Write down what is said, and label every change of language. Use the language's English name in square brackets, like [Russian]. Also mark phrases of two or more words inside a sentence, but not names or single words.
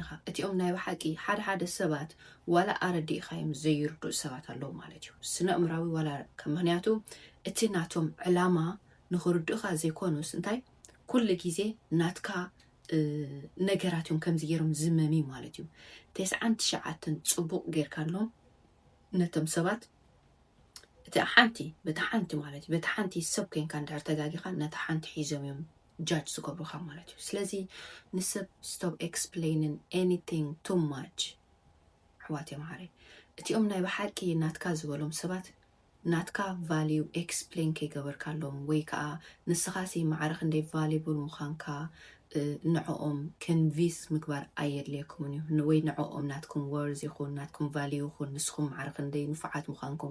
[Tigrinya] ኢኻ እቲኦም ናይ ባሓቂ ሓደ ሰባት ዋላ ኣረዲእኻዮም ዘይርድኡ ሰባት ኣለዉ ማለት እዩ ስነ እምራዊ ዋላ ምክንያቱ እቲ ናቶም ዕላማ ንኽርድኡኻ ዘይኮኑስ እንታይ ኩሉ ግዜ ናትካ ነገራት እዮም ከምዚ ገይሮም ዝመሚ ማለት እዩ 99 ፅቡቕ ጌርካሎም ነቶም ሰባት እቲ ሓንቲ ማለት እዩ በቲ ሓንቲ ሰብ ኮንካ እንድሕር ተጋጊኻ ነቲ ሓንቲ ሒዞም እዮም ጃጅ ዝገብሩኻ ማለት እዩ ስለዚ ንሰብ [English] stop explaining anything too much [Tigrinya] ኣሕዋት የማሪ እቲኦም ናይ ባሓቂ ናትካ ዝበሎም ሰባት ናትካ [English] value explain [Tigrinya] ከይገበርካሎም ወይ ከዓ ንስኻሲ ማዕረኽ እንደይ ቫልዩብል ምዃንካ ንዕኦም ከንቪስ ምግባር ኣየድልየኩምን እዩ ወይ ንዕኦም ናትኩም ወርዝ ይኹን ናትኩም ቫልዩ ይኹን ንስኹም ማዕረኽ እንደይ ንፉዓት ምዃንኩም